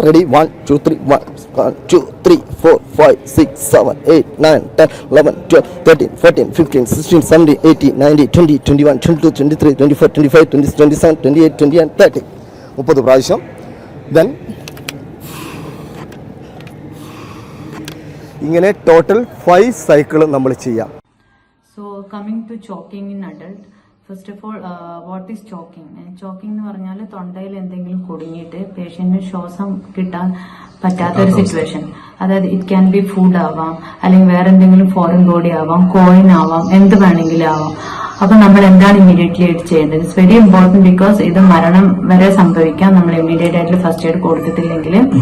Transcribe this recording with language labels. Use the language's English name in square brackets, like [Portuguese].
[Malayalam] Ready 1 2 3 1 2 3 4 5 6 7 8 9 10 11 12 13 14 15 16 17 18 19 20 21 22 23 24 25 26 27 28 29 30 30 പ്രാവശ്യം. Then ഇങ്ങനെ total 5 cycle നമ്മൾ ചെയ്യാം. [English] So coming to choking in adult, first of all, what is choking? [Malayalam] Choking എന്ന് പറഞ്ഞാൽ തൊണ്ടയിൽ എന്തെങ്കിലും കുടുങ്ങിയിട്ട് പേഷ്യന്റിന് ശ്വാസം കിട്ടാൻ പറ്റാത്ത ഒരു സിറ്റുവേഷൻ. അതായത് [English] it can be food [Malayalam] ആവാം, അല്ലെങ്കിൽ വേറെ എന്തെങ്കിലും ഫോറിൻ ബോഡി ആവാം, കോയിൻ ആവാം, എന്ത് വേണമെങ്കിലും ആവാം. അപ്പൊ നമ്മൾ എന്താണ് ഇമ്മീഡിയറ്റ്ലി ആയിട്ട് ചെയ്യേണ്ടത്? [English] it's very important, because [Malayalam] ഇത് മരണം വരെ സംഭവിക്കാം നമ്മൾ ഇമ്മീഡിയറ്റ് ആയിട്ട് ഫസ്റ്റ് എയ്ഡ് കൊടുത്തിട്ടില്ലെങ്കിൽ.